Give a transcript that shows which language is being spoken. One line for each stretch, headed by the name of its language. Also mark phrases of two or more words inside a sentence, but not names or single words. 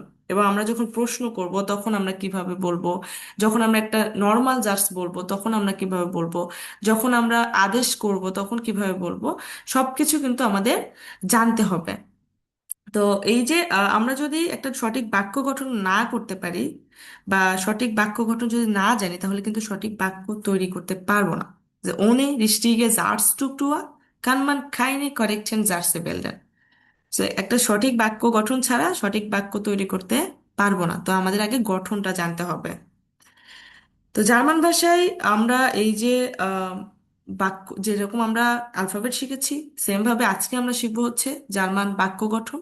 Bangla: এবং আমরা যখন প্রশ্ন করব তখন আমরা কিভাবে বলবো, যখন আমরা একটা
English: normal just
Bangla: বলবো তখন আমরা কিভাবে বলবো, যখন আমরা আদেশ করব তখন কিভাবে বলবো, সবকিছু কিন্তু আমাদের জানতে হবে। তো এই যে আমরা যদি একটা সঠিক বাক্য গঠন না করতে পারি বা সঠিক বাক্য গঠন যদি না জানি তাহলে কিন্তু সঠিক বাক্য তৈরি করতে পারবো না।
German: যে ohne richtige Satzstruktur kann man keine korrekten Sätze bilden. So,
Bangla: একটা সঠিক বাক্য গঠন ছাড়া সঠিক বাক্য তৈরি করতে পারবো না। তো আমাদের আগে গঠনটা জানতে হবে। তো জার্মান ভাষায় আমরা এই যে আহ, বাক্য যেরকম আমরা অ্যালফাবেট শিখেছি, সেম ভাবে আজকে আমরা শিখবো হচ্ছে জার্মান বাক্য গঠন।